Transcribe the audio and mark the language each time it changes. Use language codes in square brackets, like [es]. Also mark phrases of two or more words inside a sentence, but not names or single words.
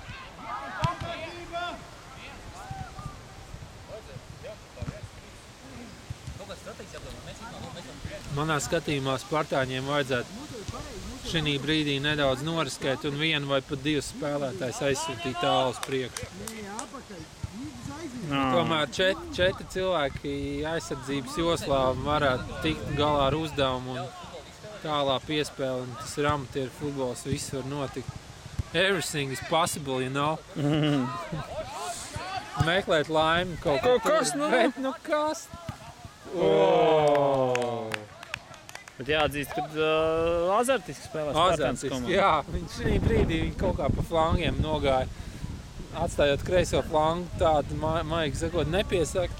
[lv] Manā skatījumā Spartāņiem vajadzētu šī brīdī nedaudz noriskēt un vienu vai pat 2 spēlētājus aizsūtīt tālu uz priekšu. Tomēr 4 cilvēki aizsardzības joslā varētu tikt galā ar uzdevumu un tālā piespēle. Un tas ir amatieru futbols, viss var notikt. [en] Everything is possible, you know. [lv] Meklēt laimi kaut ko. Kas, Bet, kas? Bet jāatzīst, ka azartiski spēlē Spartans komanda. Jā, viņš šī brīdī kaut kā pa flangiem nogāja. Atstājot kreiso flangu, tādu maigi sakot nepiesakt.